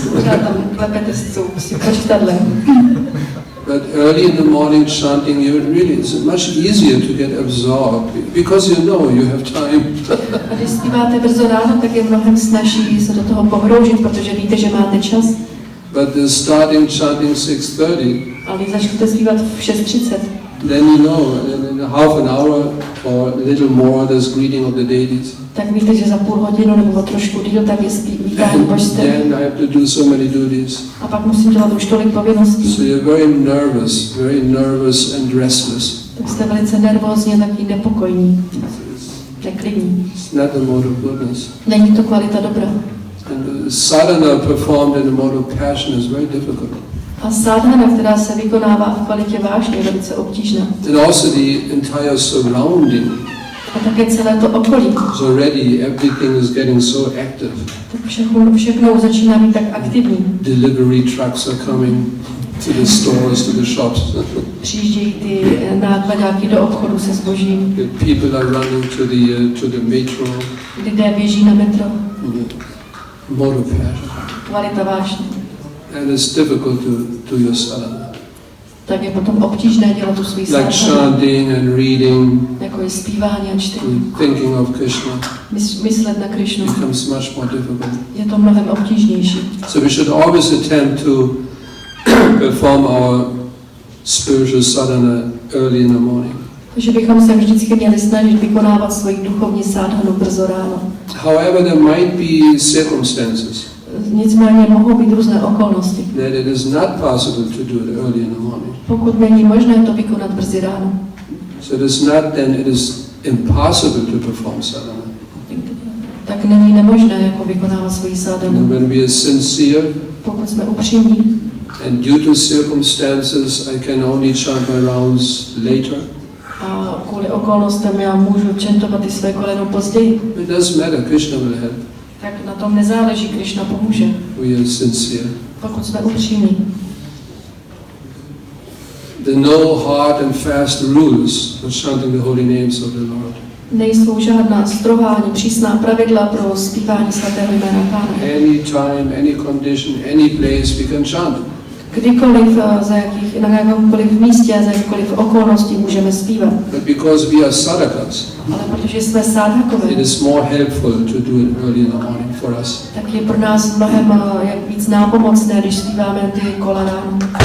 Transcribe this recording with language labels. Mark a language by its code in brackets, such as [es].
[cs] Pořád tam klepete s tím počítadlem. [en] But early in the morning chanting, it's much easier to get absorbed because you have time. [cs] A když zpíváte brzo ráno, tak je mnohem snazší se do toho pohroužit, protože víte, že máte čas. [en] But starting chanting 6:30. [cs] Ale když začnete zpívat v 6:30, [en] then in half an hour or a little more, there's greeting of the deities. [cs] tak víte, že za půl hodinu nebo trošku díl, tak je vítání [en] And [cs] božstev. [en] then I have to do so many duties. [cs] A pak musím dělat už tolik povinností. [en] So you're very nervous and restless. [cs] Tak jste velice nervózní a taky nepokojní, neklidní. [en] It's not the mode of goodness. [cs] Není to kvalita dobra. [en] And the sadhana performed in the mode of passion is very difficult. [cs] A sadhana, která se vykonává v kvalitě vášně, je velice obtížná. [en] And also the entire surrounding. [cs] A také celé to okolí. [en] So already everything is getting so active. [cs] Tak všechno začíná být tak aktivní. [en] Delivery trucks are coming to the stores, to the shops. [cs] Přijíždějí ty nákladáky do obchodu se zbožím. [en] People are running to the metro. [cs] Lidé běží na metro. [en] Mode of passion. [cs] Kvalita vášně. [en] and it's difficult to your sadhana. [cs] Tak je potom obtížné dělat tu svůj [en] Like chanting and reading, [cs] jako je zpívání a čtení. [en] thinking of Krishna [cs] Myslet na Krišnu. [en] becomes much more difficult. [cs] Je to mnohem obtížnější. [en] So we should always attempt to perform our spiritual sadhana early in the morning. [cs] Takže bychom se vždycky měli snažit vykonávat svoji duchovní sadhanu brzo ráno. [en] However, there might be circumstances [cs] Nicméně mohou být různé okolnosti. [en] that it is not possible to do it early in the morning. [cs] Pokud není možné to vykonat brzy ráno. [en] So it is not then it is impossible to perform sadhana. [cs] Tak není nemožné jako vykonávat svoji sadhanu. [en] When we are sincere [cs] Pokud jsme upřímní [en] and due to circumstances I can only chant my rounds later, [cs] a kvůli okolnostem já můžu čentovat ty své koleno později, [en] it doesn't matter, Krishna will help. [cs] tak na tom nezáleží, Krišna pomůže. [en] We are sincere. [cs] Pokud jsme upřímní. [en] There are no hard and fast rules for chanting the holy names of the Lord. [cs] Nejsou žádná strohá ani přísná pravidla pro zpívání svatého jména Pána. [en] Any time, any condition, any place we can chant. [cs] Kdykoliv, na jakémkoliv místě a za jakékoliv okolnosti můžeme zpívat. [en] But because we are sadhakas, [cs] Ale protože jsme sádhakové, [en] it is more helpful to do it early in the morning for us. [cs] tak je pro nás mnohem víc nápomocné, když zpíváme ty kola ráno.